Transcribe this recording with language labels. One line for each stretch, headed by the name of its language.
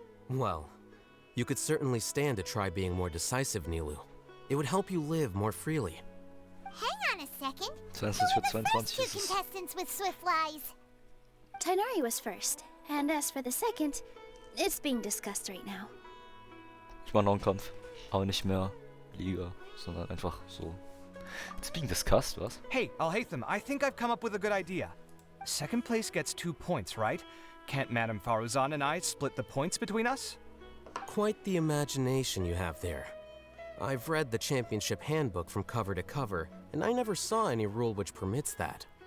English: Well, you could certainly stand to try being more decisive, Nilu. It would help you live more freely. Hang on a second. 22 Who
German: für
English: are the first two
German: ist es.
English: contestants with swift flies? Tainari was first, and as for the second, it's being discussed right now.
German: Ich war noch einen Kampf. Aber nicht mehr Liga, sondern einfach so.
English: It's being discussed, was? Hey, Alhaitham, I think I've come up with a good idea. Second place gets 2 points, right? Can't Madame Faruzan and I split the points between us? Quite the imagination you have there. I've read the championship handbook from cover to cover, and I never saw any rule which permits that.